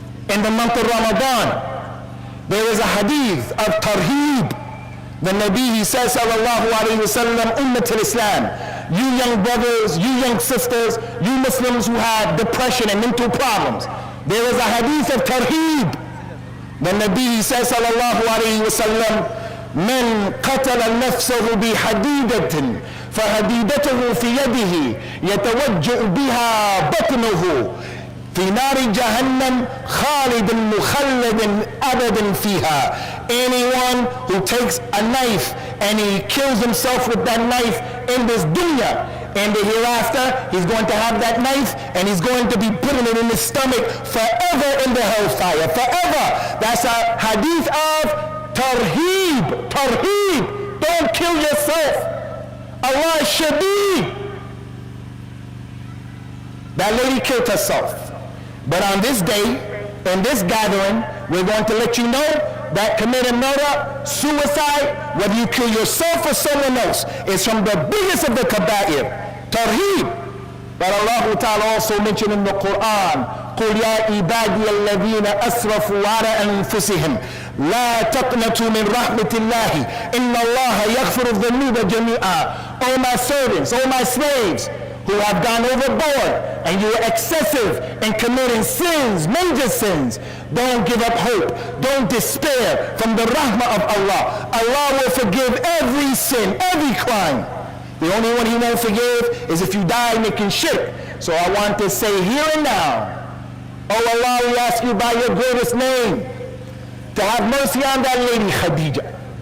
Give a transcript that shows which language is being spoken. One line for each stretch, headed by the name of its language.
English: In the month of Ramadan, there is a hadith of tarheeb. The Nabi, he says, sallallahu alayhi wa sallam, ummat al-Islam, you young brothers, you young sisters, you Muslims who have depression and mental problems, there is a hadith of tarheeb. The Nabi, he says,
Arabic: sallallahu alayhi wa sallam, من قتل نفسه بحديدة فحديدته في يده يتوجأ بها بطنه في نار جهنم خالد مخلد أبدا فيها.
English: Anyone who takes a knife and he kills himself with that knife in this dunya, in the hereafter, he's going to have that knife and he's going to be putting it in his stomach forever in the hellfire, forever. That's a hadith of tarheeb. Tarheeb. Don't kill yourself. Allah is shadeed. That lady killed herself. But on this day, in this gathering, we're going to let you know that committing murder, suicide, whether you kill yourself or someone else, is from the biggest of the kaba'ir. Tarheeb. But Allah Ta'ala also mentioned in the Quran,
Arabic: قُلْ يَا عِبَادِيَ الَّذِينَ أَسْرَفُوا عَلَىٰ أَنفُسِهِمْ لَا تَقْنَطُوا مِنْ رَحْمَةِ اللَّهِ إِنَّ اللَّهَ يَغْفِرُ الذُّنُوبَ جَمِيعًا.
English: O my servants, O my slaves, who have gone overboard and you are excessive in committing sins, major sins, don't give up hope. Don't despair from the rahmah of Allah. Allah will forgive every sin, every crime. The only one he won't forgive is if you die making shirk. So I want to say here and now, oh Allah, we ask you by your greatest name to have mercy on that lady Khadija.